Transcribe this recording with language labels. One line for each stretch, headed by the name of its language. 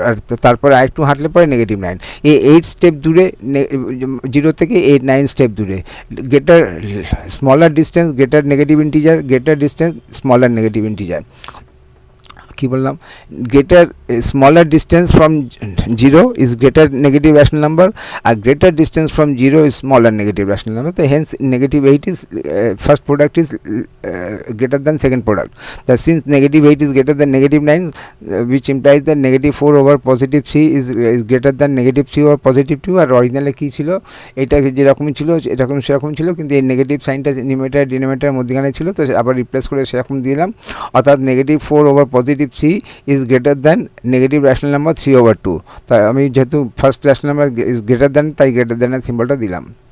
Bangla: আর তারপরে আরেকটু হাঁটলে পরে নেগেটিভ 9, এই 8 স্টেপ দূরে, 0 থেকে 9 স্টেপ দূরে, greater smaller distance greater negative integer, greater distance smaller negative integer. কি বললাম,
English: Greater smaller distance from 0 is greater negative rational number, আর greater distance from 0 is smaller negative rational number. তো hence negative 8 is first product is greater than second product. That since negative 8 is greater than negative 9, which implies that negative 4 over positive 3 is greater than negative 3 over positive 2.
Bangla: আর অরিজিনালে কী ছিল, এটা যেরকমই ছিল এরকম সেরকম ছিল, কিন্তু এই নেগেটিভ সাইনটা নিউমারেটর ডিনোমিনেটর মধ্যখানে ছিল, তো আবার রিপ্লেস করে সেরকম দিলাম, অর্থাৎ negative 4 over positive 3
English: Is greater than negative rational number 3 over 2.
Bangla: তাই আমি যেহেতু first rational number is greater than, তাই গ্রেটার দ্যানের সিম্বলটা দিলাম।